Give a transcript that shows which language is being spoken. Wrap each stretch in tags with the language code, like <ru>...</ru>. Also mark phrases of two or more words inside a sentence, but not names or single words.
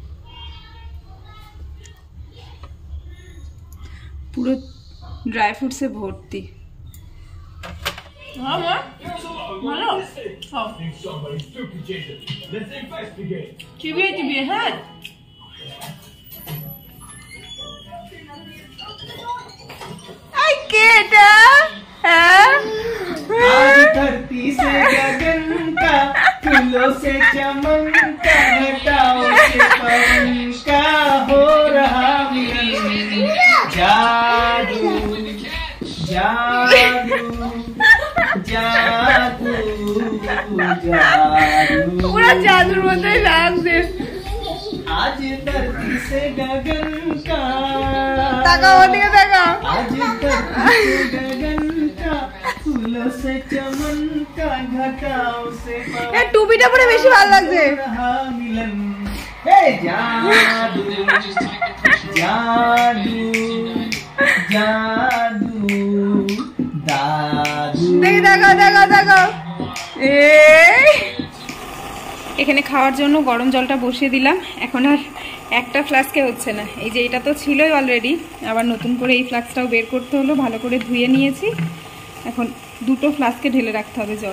<bn>পুরো ড্রাই ফ্রুটসে ভর্তি। চিবিয়ে হ্যাঁ।</bn> <hi>आज धरती से गगन का, फूलों से चमन का, घटाओं से पवन का हो रहा मिलन। जादू जादू जादू जादू,</hi> <bn>পুরো জাদুর মতোই লাগছে।</bn> <hi>आज धरती से गगन का,</hi> <bn>তাকাও ওদিকে তাকাও।</bn> <hi>आज धरती से गगन का, फूलों से चमन का, घटाओं से</hi> <bn>এ টুপিটা পরে বেশি ভালো লাগছে।</bn> <hi>मिलन। हे जादू जादू जादू दादू।</hi> <bn>দেখাও। এখানে খাওয়ার জন্য গরম জলটা বসিয়ে দিলাম। এখন আর একটা ফ্লাস্কে হচ্ছে না, এই যে এটা তো ছিলই অলরেডি, আবার নতুন করে এই ফ্লাস্কটাও বের করতে হলো। ভালো করে ধুয়ে নিয়েছি, এখন 2টো ফ্লাস্কে ঢেলে রাখতে হবে জল।</bn>